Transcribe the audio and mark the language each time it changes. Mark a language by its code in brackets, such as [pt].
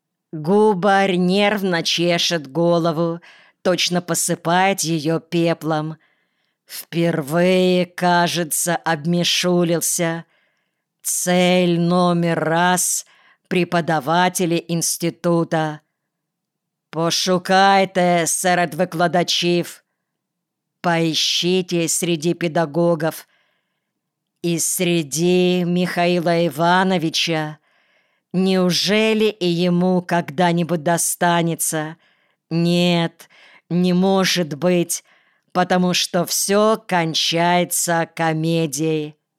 [ru] Губарь нервно чешет голову, точно посыпает ее пеплом. «Впервые, кажется, обмешулился. Цель номер раз – преподаватели института. [uk] Пошукайте серед викладачів. [ru] Поищите среди педагогов. И среди Михаила Ивановича. Неужели и ему когда-нибудь достанется? Нет, не может быть, потому что все кончается комедией».